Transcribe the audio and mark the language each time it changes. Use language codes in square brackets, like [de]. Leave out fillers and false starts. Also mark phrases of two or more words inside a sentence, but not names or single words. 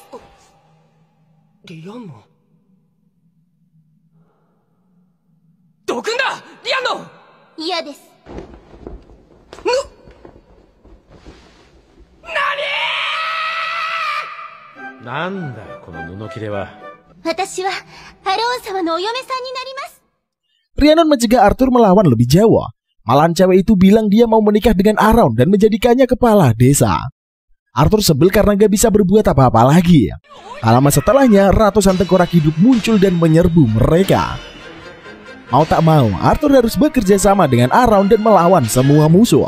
[ja] リアンノン。どくんだリアンノン。嫌です。なんだこの布切れは。私はアローン様のお嫁さんになります。 [id] Rhiannon mencegah Arthur melawan lebih jauh. Malahan cewek itu bilang dia mau menikah dengan Around dan menjadikannya kepala desa. Arthur sebel karena gak bisa berbuat apa-apa lagi. Tak lama setelahnya, ratusan tengkorak hidup muncul dan menyerbu mereka. Mau tak mau, Arthur harus bekerja sama dengan Around dan melawan semua musuh.